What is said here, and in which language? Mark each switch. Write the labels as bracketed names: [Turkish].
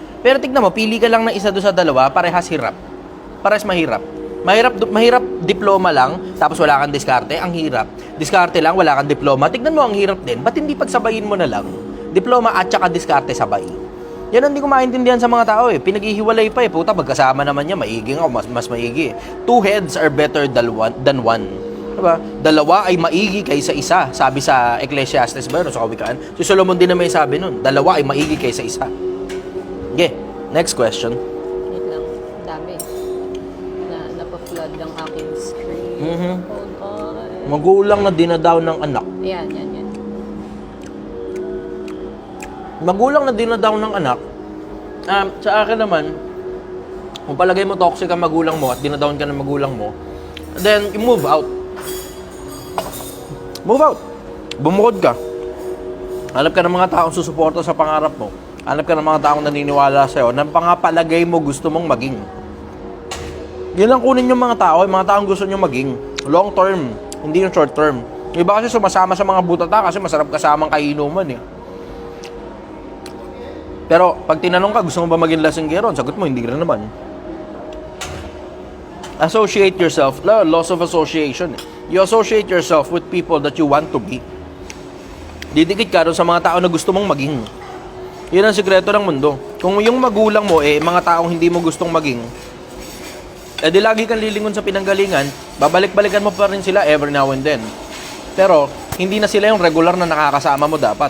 [Filipino] Pero tignan mo, pili ka lang ng isa doon sa dalawa, parehas hirap. Parehas mahirap. Mahirap diploma lang, tapos wala kang diskarte, ang hirap. Diskarte lang, wala kang diploma, tignan mo ang hirap din. Ba't hindi pagsabayin mo na lang? Diploma at saka diskarte sabay. Yan ang hindi ko maintindihan sa mga tao eh. Pinaghihiwalay pa eh. Puta, magkasama naman niya, maigi nga, mas maigi. [English] Two heads are better than one. [Filipino] Diba? Dalawa ay maigi kaysa isa. Sabi sa Ecclesiastes ba yun? Sa Kawikaan. Si Solomon din na may sabi nun. Dalawa ay maigi kaysa isa. Okay, next question. Wait lang. Dami. Na-flood ang aking screen. Mhm. [English] Hold on. [Filipino] Magulang na dinadaw ng anak. Yan. Magulang na dinadaw ng anak, sa akin naman, kung palagay mo toxic ang magulang mo at dinadown ka ng magulang mo, [English] then you move out. Move out. [Filipino] Bumukod ka. Hanap ka ng mga taong susuporta sa pangarap mo. Hanap ka ng mga taong naniniwala sa'yo na pangapalagay mo gusto mong maging. Yun lang kunin yung mga tao, yung mga taong gusto nyo maging. Long term, hindi yung short term. Iba kasi sumasama sa mga butata kasi masarap kasamang kainuman eh. Pero pag tinanong ka, gusto mo ba maging lasinggero? Sagot mo, hindi rin naman. [English] Associate yourself. Loss of association. You associate yourself with people that you want to be. [Filipino] Didikit ka doon sa mga tao na gusto mong maging. Yun ang sikreto ng mundo. Kung yung magulang mo, mga taong hindi mo gustong maging, di lagi kang lilingon sa pinanggalingan, babalik-balikan mo pa rin sila [English] every now and then. [Filipino] Pero, hindi na sila yung regular na nakakasama mo dapat.